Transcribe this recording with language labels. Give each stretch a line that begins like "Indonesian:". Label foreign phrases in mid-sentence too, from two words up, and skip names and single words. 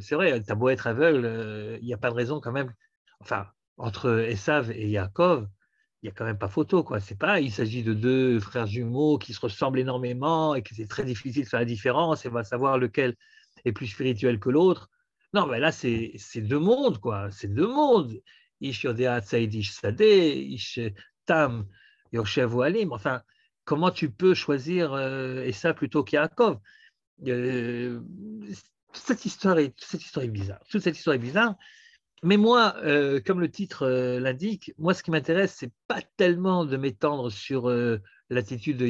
French: C'est vrai, tu as beau être aveugle, il n'y a pas de raison quand même. Enfin, entre Esav et Yaakov, il n'y a quand même pas photo, quoi. C'est pas, il s'agit de deux frères jumeaux qui se ressemblent énormément et que c'est très difficile de faire la différence et on va savoir lequel est plus spirituel que l'autre. Non, mais là, c'est deux mondes, quoi. C'est deux mondes.
Hebrew: איש יודע ציד איש שדה, איש תם יושב אהלים.
French: Enfin, comment tu peux choisir Esav plutôt qu'Yaakov? Euh, cette histoire est bizarre. Toute cette histoire est bizarre. Mais moi, comme le titre l'indique, moi, ce qui m'intéresse, c'est pas tellement de m'étendre sur l'attitude de